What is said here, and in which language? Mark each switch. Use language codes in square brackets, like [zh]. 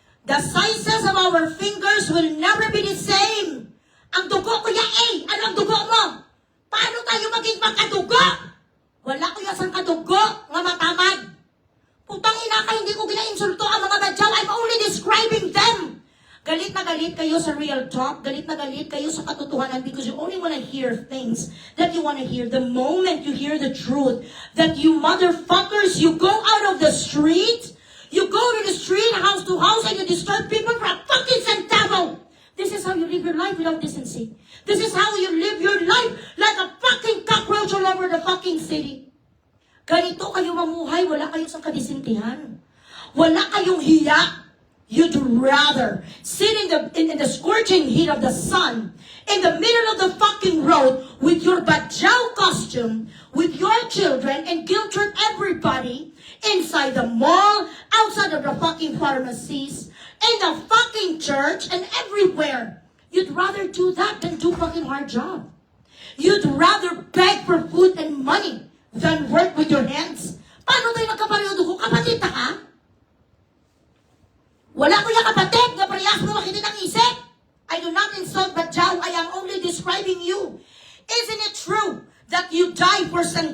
[en] The sizes of our fingers will never be the same. [tl] Ang dugo ko A. Ano ang dugo mo? Paano tayo maging magkadugo? Wala ko yasang kadugo nga matamad. Putang ina ka, hindi ko gina-insulto ang mga badyaw. [en] I'm only describing them. [tl] Galit na galit kayo sa real talk. Galit na galit kayo sa katotohanan [en] because you only want to hear [tl] things that you want to hear. [en] The moment you hear the truth, that you motherfuckers, you go out of the street, you go to the street, house to house, and you disturb people for a fucking centavo. This is how you live your life without decency. This is how you live your life like a fucking cockroach all over the fucking city. [tl] Ganito kayo mamuhay, wala kayo sa kadisintihan. Wala kayong hiya. [en] You'd rather sit in the scorching heat of the sun, in the middle of the fucking road, with your badyaw costume, with your children, and guilt trip everybody, inside the mall, outside of the fucking pharmacies, in the fucking church, and everywhere. You'd rather do that than do fucking hard job. You'd rather beg for food and money than work with your hands. [tl] Paano tayo magkapareho ko? Kapatid na ka? Wala ko yung kapatid na parehas mo makita ng isip. [en] I do not insult Badyaw. I am only describing you. Isn't it true that you die for